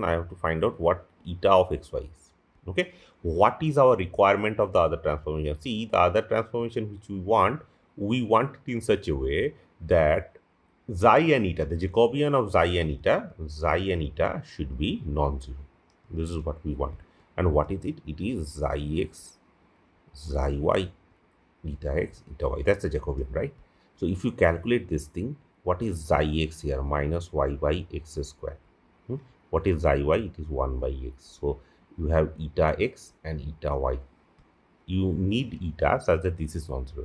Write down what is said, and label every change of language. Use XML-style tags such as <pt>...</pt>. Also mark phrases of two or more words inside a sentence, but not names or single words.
<en>I have to find out what eta of xy is. Okay, what is our requirement of the other transformation? See, the other transformation which we want it in such a way that xi and eta, the Jacobian of xi and eta should be non-zero. This is what we want. And what is it? It is xi x, xi y, eta x, eta y. That's the Jacobian, right? So if you calculate this thing, what is xi x here? Minus y by x square. What is xi y? It is 1 by x. So you have eta x and eta y. You need eta such that this is non-zero.</en>